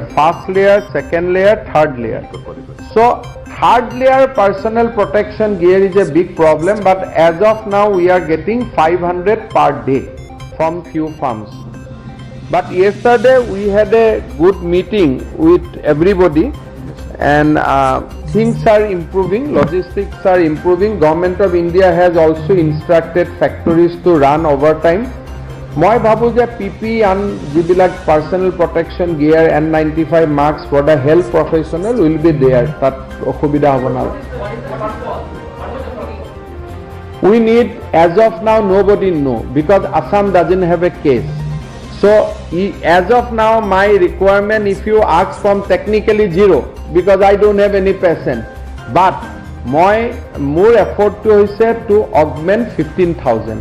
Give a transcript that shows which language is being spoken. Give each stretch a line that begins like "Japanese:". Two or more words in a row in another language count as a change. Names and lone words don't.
English: First layer, second layer, third layer. So third layer personal protection gear is a big problem, but as of now we are getting 500 per day from few firms. But yesterday we had a good meeting with everybody, and things are improving, logistics are improving. Government of India has also instructed factories to run overtime.
Assamese: মই ভাবো যে
English: পিপি and যিবিলাক personal protection gear N95 marks for the health professional will be there.
Assamese: That অসুবিধা হ'ব না.
English: We need, as of now, nobody know, because Assam doesn't have a case. So as of now, my requirement, if you ask from technically 0, because I don't have any patient, but more effort to augment 15,000.